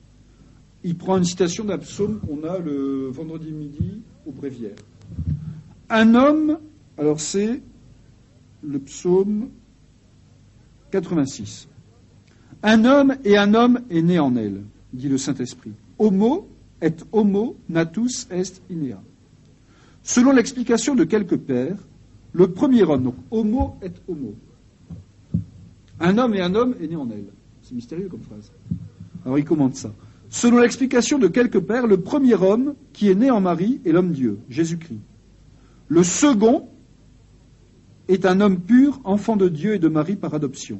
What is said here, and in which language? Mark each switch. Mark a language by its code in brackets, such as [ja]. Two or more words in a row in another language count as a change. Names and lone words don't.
[fr] Il prend une citation d'un psaume qu'on a le vendredi midi au Bréviaire. Un homme, alors c'est le psaume 86. Un homme est né en elle, dit le Saint-Esprit. [la] Homo et homo natus est inea. [fr] Selon l'explication de quelques pères, le premier homme, donc [la] homo et homo. [fr] Un homme est né en elle. C'est mystérieux comme phrase. Alors il commente ça. Selon l'explication de quelques pères, le premier homme qui est né en Marie est l'homme-dieu, Jésus-Christ. Le second est un homme pur, enfant de Dieu et de Marie par adoption.